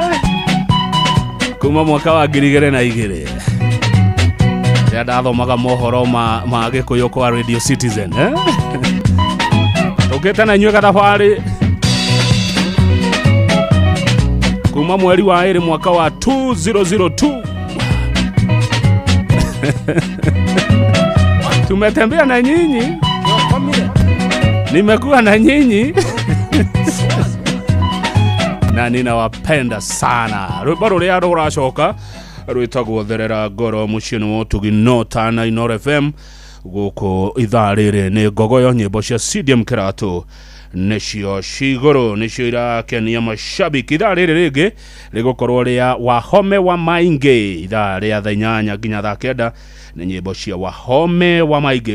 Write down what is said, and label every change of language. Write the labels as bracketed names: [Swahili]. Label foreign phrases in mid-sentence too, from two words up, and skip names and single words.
[Kikuyu] kuma mwaka wa 2002 rĩrĩa ndathomaga mohoro ma Gĩkũyũ kwa Radio Citizen tũkĩte na inyuĩ gathabarĩ kuma mweri wa 2 mwaka wa 2002. [Swahili] Tumetembea na nyinyi, nimekuwa na nyinyi na ninawapenda sana. [Kikuyu] Rwĩmbo rũrĩa rũracoka rwĩtagwo Therera Ngoro, mũciĩ wa Ũtugi na Inooro FM gũkũ ithaa rĩrĩ nĩ Gogoyo, nyĩmbo cia CDM Kĩratũ nĩcio cigũrũ, nĩcio irakenia mashabiki. Ithaa rĩrĩ rĩngĩ rĩgũkorwo rĩa Wahome wa Maingi, ithaa rĩa thaa 8 nginya thaa 9 nĩ nyĩmbo cia Wahome wa Maingi.